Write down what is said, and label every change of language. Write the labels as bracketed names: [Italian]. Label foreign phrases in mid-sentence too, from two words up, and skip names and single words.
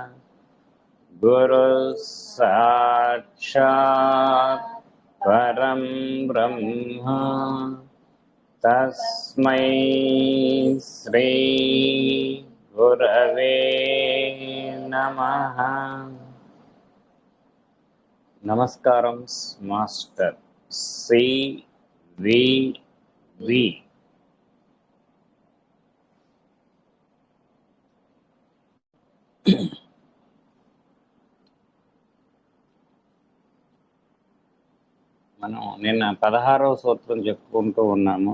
[Sanskrit] गुरुः साक्षात् परं ब्रह्म तस्मै श्री गुरवे नमः. [Telugu] నమస్కారం మాస్టర్ సివివి. మనం నిన్న 16వ సూత్రం చెప్పుకుంటూ ఉన్నాము.